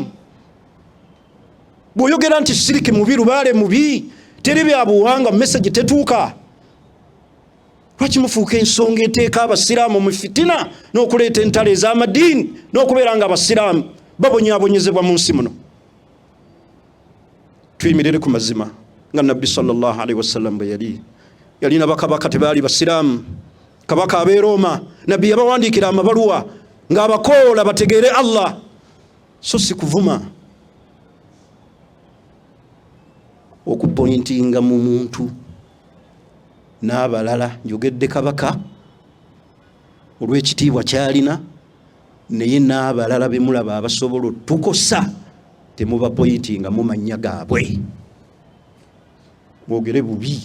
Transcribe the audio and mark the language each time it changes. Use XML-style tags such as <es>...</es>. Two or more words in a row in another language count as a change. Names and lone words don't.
<lg>Bw'oyogera nti shiriki mubi, lubaale mubi, teri bya buwanga, message tetuuka. Lwaki mufuuka ensonga eteeka abasiraamu mu fitina n'okuleeta entalo ez'amadiini n'okubeera nga abasiraamu babonyaabonyezebwa mu nsi muno? Tuyimirire ku mazima nga nabbi</lg> <ar>صلى الله عليه وسلم</ar> <lg>bwe yalina bakabaka tebaali basiraamu. Kabaka ab'e Roma, nabbi yabawandiikira amabaluwa ng'abakoola bategeere Allah, so si kuvuma. Okupointinga mu muntu n'abalala, njogedde kabaka olw'ekitiibwa kyalina, naye n'abalala be mulaba abasobola tukosa, temubapointinga mu mannya gaabwe, boogere bubi.</lg>